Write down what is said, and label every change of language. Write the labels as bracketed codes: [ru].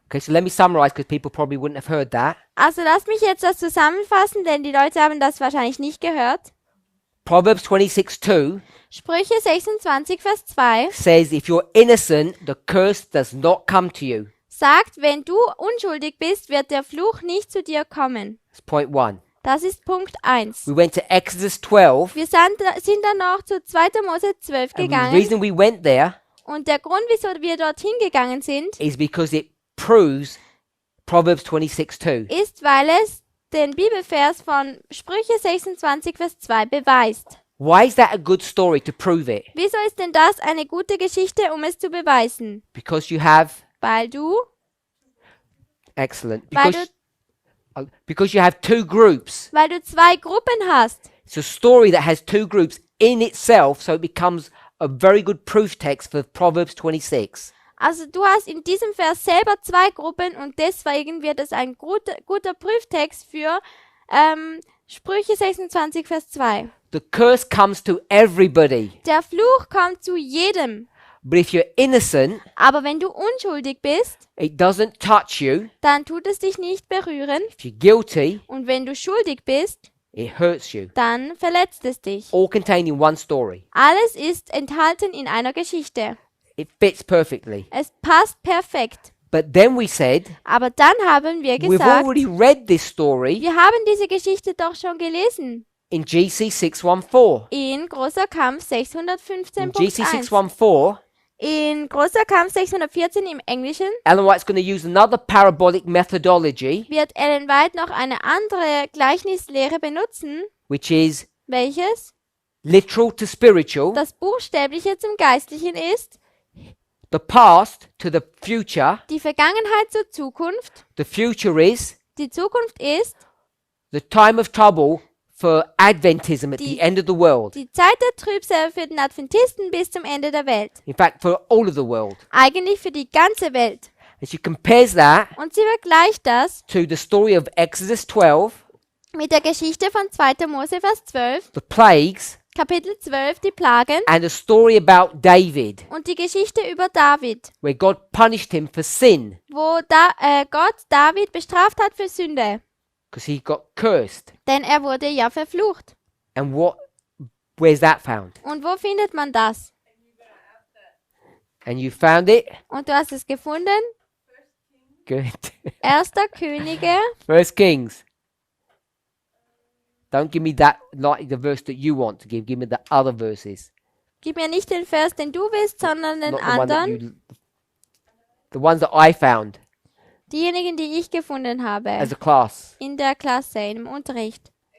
[en] Okay, so let me summarize because people probably wouldn't have heard that. [de] Also lasst mich jetzt das zusammenfassen, denn die Leute haben das wahrscheinlich nicht gehört. [en] Proverbs 26:2 [de] Sprüche 26, Vers 2 [en] says, if you're innocent, the curse does not come to you. [de] sagt, wenn du unschuldig bist, wird der Fluch nicht zu dir kommen. [en] That's point 1. [de] Das ist Punkt 1. [en] We went to Exodus 12. [de] Wir sind dann noch zu 2. Mose 12 [en] And the [de] gegangen. [en] reason we went there [de] Und der Grund, wieso wir dorthin gegangen sind, [en] is because it proves Proverbs 26:2. [de] ist, weil es den Bibelvers von Sprüche 26, Vers 2 beweist. [en] Why is that a good story to prove it? [de] Wieso ist denn das eine gute Geschichte, um es zu beweisen? [en] Because you have [de] Weil du, [en] excellent. [de] Weil [en] Because you have 2 groups. [de] weil du 2 Gruppen hast. [en] It's a story that has 2 groups in itself, so it becomes a very good proof text for Proverbs 26. [de] Also du hast in diesem Vers selber 2 Gruppen und deswegen wird es ein guter Prüftext für Sprüche 26, Vers 2. [en] The curse comes to everybody. [de] Der Fluch kommt zu jedem. [en] But if you're innocent, [de] Aber wenn du unschuldig bist, [en] it doesn't touch you. [de] dann tut es dich nicht berühren. [en] If you're guilty, [de] Und wenn du schuldig bist, [en] it hurts you. [de] dann verletzt es dich. [en] All contained in one story. [de] Alles ist enthalten in einer Geschichte. [en] It fits perfectly. [de] Es passt perfekt. [en] But then we said, [de] Aber dann haben wir [en] we've [de] gesagt, [en] already read this story [de] wir haben diese Geschichte doch schon gelesen. [en] in GC 614. [de] In Großer Kampf In 615.1. [en] GC 614, [de] In Großer Kampf 614 im Englischen [en] Ellen White's going to use another parabolic methodology, [de] wird Ellen White noch eine andere Gleichnislehre benutzen. [en] which is [de] Welches? [en] literal to spiritual, [de] Das Buchstäbliche zum Geistlichen ist, [en] the past to the future. [de] die Vergangenheit zur Zukunft. [en] The future is [de] Die Zukunft ist [en] the time of trouble for Adventism at the end of the world. [de] die Zeit der Trübsal für den Adventisten bis zum Ende der Welt. [en] In fact, for all of the world. [de] Eigentlich für die ganze Welt. [en] And she compares that [de] Und sie vergleicht das [en] to the story of Exodus 12, [de] mit der Geschichte von 2. Mose, Vers 12, [en] the plagues, [de] Kapitel 12, die Plagen, [en] and a story about David, [de] und die Geschichte über David, [en] where God punished him for sin [de] wo Gott David bestraft hat für Sünde. [en] because he got cursed. [de] Denn er wurde ja verflucht. [en] And where's that found? [de] Und wo findet man das? [en] And you found it? [de] Und du hast es gefunden? [en] Good. [de] 1. Könige, [en] First Kings. Don't give me that, like the verse that you want to give. Give me the other verses. [de] gib mir nicht den Vers, den du willst, sondern den [en] Not the one that [de] anderen. [en] the ones that I found [de] Diejenigen, die ich gefunden habe. [en] as a class. [de] In der Klasse, im Unterricht.